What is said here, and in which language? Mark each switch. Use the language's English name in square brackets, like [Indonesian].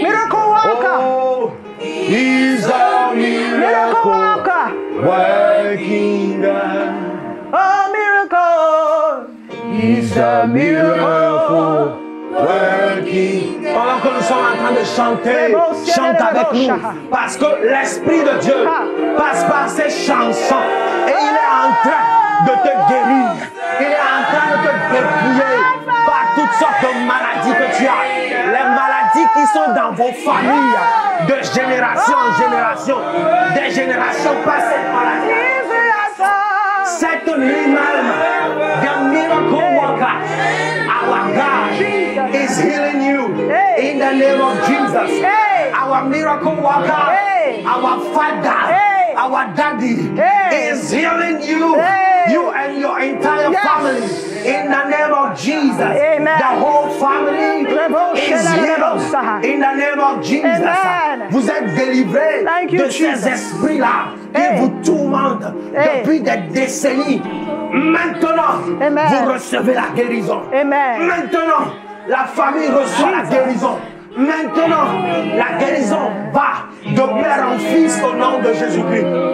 [English] Oh, he's the miracle working God. Oh, miracle. He's the miracle working. [French] Pendant que nous sommes en train de chanter, chante avec nous. Parce que l'Esprit de Dieu passe par ces chansons. Et il est en train de te guérir. Il est en train de te dépouiller par toutes sortes de maladies que tu as. Les maladies qui sont dans vos familles, de génération en génération. Des générations passent cette maladie. Cette nuit même, [English] the miracle worker, our God is healing you in the name of Jesus. Our miracle worker, our Father, our Daddy is healing you, you and your entire family in the name of Jesus. Amen. The whole family is healed in the name of Jesus. Amen. [French] Vous êtes délivrés de ces esprits-là qui vous tourmentent depuis des décennies. Maintenant, vous recevez la guérison. Amen. Maintenant, la famille reçoit la guérison. Maintenant, la guérison va de père en fils au nom de Jésus-Christ.